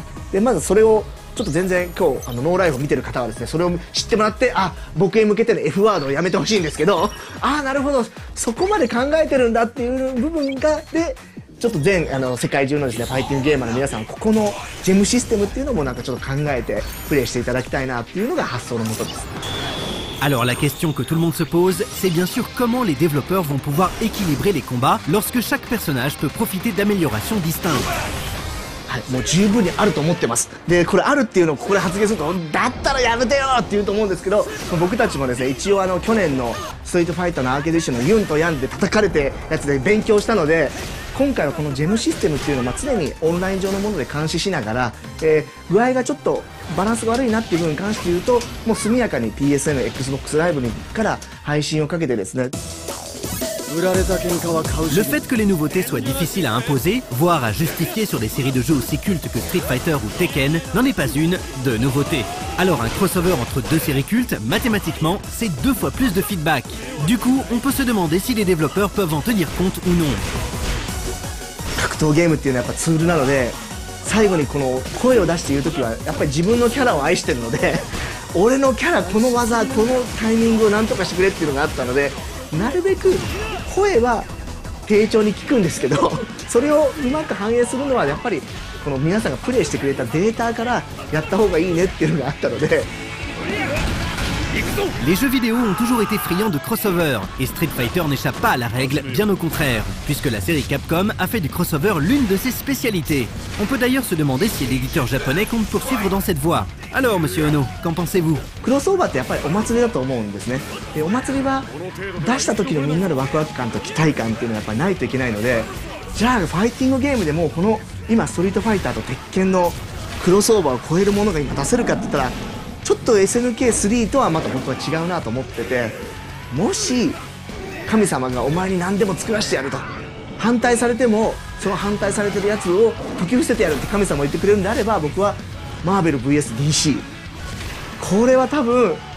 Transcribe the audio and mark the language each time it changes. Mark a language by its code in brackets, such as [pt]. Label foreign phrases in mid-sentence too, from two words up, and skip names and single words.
[ja] でまずそれをちょっと全然今日ノーライフを見てる方はですね、それを知ってもらって、僕へ向けての F ワードをやめてほしいんですけど、なるほどそこまで考えてるんだっていう部分がでちょっと世界中のですねファイティングゲーマーの皆さん、ここのジェムシステムっていうのもなんかちょっと考えてプレイしていただきたいなっていうのが発想のもとです。 [fr] Alors la question que tout le monde se pose, c'est bien sûr comment les développeurs vont pouvoir équilibrer les combats lorsque chaque personnage peut profiter d'améliorations distinctes. [ja] もう十分にあると思ってます。でこれあるっていうのをここで発言すると、だったらやめてよって言うと思うんですけど、僕たちもですね一応去年のストリートファイターのアーケードエディションのユンとヤンで叩かれてやつで勉強したので、今回はこのジェムシステムっていうのを常にオンライン上のもので監視しながら、具合がちょっとバランスが悪いなっていう部分に関して言うと、もう速やかに PSN、Xbox ライブから配信をかけてですね。 [fr] Le fait que les nouveautés soient difficiles à imposer, voire à justifier sur des séries de jeux aussi cultes que Street Fighter ou Tekken, n'en est pas une de nouveauté. Alors un crossover entre deux séries cultes, mathématiquement, c'est 2 fois plus de feedback. Du coup, on peut se demander si les développeurs peuvent en tenir compte ou non. [ja] 格闘ゲームっていうのはやっぱツールなので、最後にこの声を出して言う時はやっぱり自分のキャラを愛してるので俺のキャラこの技このタイミングをなんとかしてくれっていうのがあったので、なるべく声は丁重に聞くんですけどそれをうまく反映するのはやっぱりこの皆さんがプレイしてくれたデータからやった方がいいねっていうのがあったので。 [fr] Les jeux vidéo ont toujours été friands de crossover, et Street Fighter n'échappe pas à la règle, bien au contraire, puisque la série Capcom a fait du crossover l'une de ses spécialités. On peut d'ailleurs se demander si l'éditeur japonais compte poursuivre dans cette voie. Alors, monsieur Ono, qu'en pensez-vous? [ja] クロスオーバーってやっぱりお祭りだと思うんですね。でお祭りは出した時のみんなのワクワク感と期待感っていうのはやっぱりないといけないので、じゃあファイティングゲームでもこの今ストリートファイターと鉄拳のクロスオーバーを超えるものが今出せるかって言ったらちょっと SNK3 とはまた僕は違うなと思ってて、もし神様がお前に何でも作らせてやると反対されてもその反対されてるやつを解き伏せてやるって神様が言ってくれるんであれば、僕はマーベル VSDC これは多分